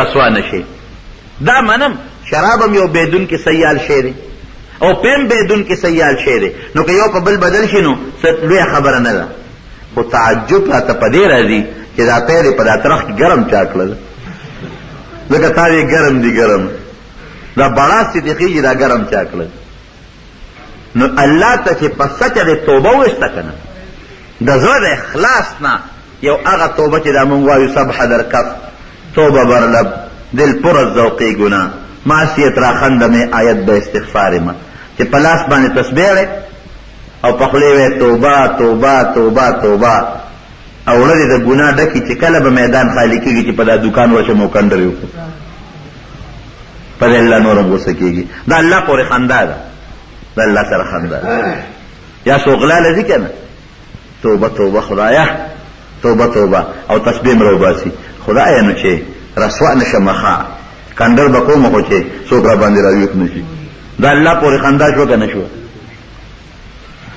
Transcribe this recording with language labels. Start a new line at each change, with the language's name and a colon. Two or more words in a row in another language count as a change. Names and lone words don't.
Pashto: رسوا نه شي دا منم شراب هم یو بیدون کې سیال شی دی او پیم بیدون کې سیال شی دی نو که یو په بل بدل شي نو لویه خبره نه ده خو تعجب راته په دې راځي چې دا پی دی په دا طرف کې ګرم چا کړل ځکه تا وی ګرم دی ګرم دا بړاس چې دی خېږي دا ګرم چا کړل نو الله ته چې په سچه د توبه وویسته که نه د زړه د اخلاص نه یو هغه توبه چې دا مونږ وایو
Persian: سبحه در کف توبه بر لب دل پر از ذوقی گناه معصیت را خندمې آیت به استغفار ما
Pashto: چې په لاس باندې تسبیح دی او په خولې وی توبه توبه توبه توبه او ورځې د ګناه ډکې چې کله به میدان خالی کېږي چې په دا دکان ورشم او کنډرې وکړو په دې الله نور هم غوسه کېږي دا الله پورې خندا ده د الله سره خندا ده یا څوغلا لځي که نه توبه توبه خدایه توبه توبه او تسبیح م راوباسي خدایه نو چې رسوا نشم ښه کنډر به کوم خو چې څوک را باندې راویښ نه شي دا الله پورې خندا شوه که نه شوه